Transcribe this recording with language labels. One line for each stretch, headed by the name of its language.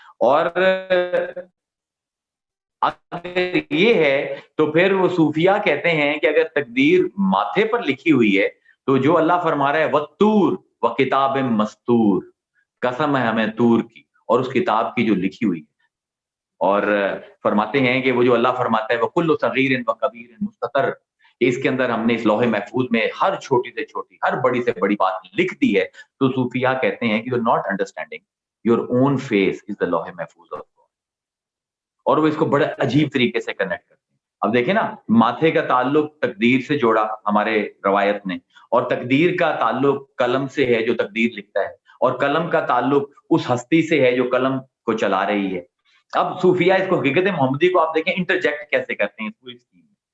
Urdu: اور اگر یہ ہے تو پھر وہ صوفیاء کہتے ہیں کہ اگر تقدیر ماتھے پر لکھی ہوئی ہے تو جو اللہ فرما رہا ہے
Arabic: وَالطُّورِ وَكِتَابٍ مَّسْطُورٍ،
Urdu: قسم ہے ہمیں طور کی اور اس کتاب کی جو لکھی ہوئی ہے. اور فرماتے ہیں کہ وہ جو اللہ فرماتا ہے
Arabic: وَكُلُّ صَغِيرٍ وَكَبِيرٍ مُسْتَطَرٍ،
Urdu: اس کے اندر ہم نے اس لوح محفوظ میں ہر چھوٹی سے چھوٹی، ہر بڑی سے بڑی بات لکھ دی ہے. تو صوفیاء کہتے ہیں کہ
English: you're not understanding your own face is the لوح محفوظ of God.
Urdu: اور وہ اس کو بڑے عجیب طریقے سے کنیکٹ کرتے ہیں. اب دیکھیں نا، ماتھے کا تعلق تقدیر سے جوڑا ہمارے روایت نے، اور تقدیر کا تعلق قلم سے ہے جو تقدیر لکھتا ہے، اور قلم کا تعلق اس ہستی سے ہے جو قلم کو چلا رہی ہے. اب صوفیاء اس کو حقیقت محمدی کو آپ دیکھیں انٹرجیکٹ کیسے کرتے ہیں اس پوری اسکیم میں.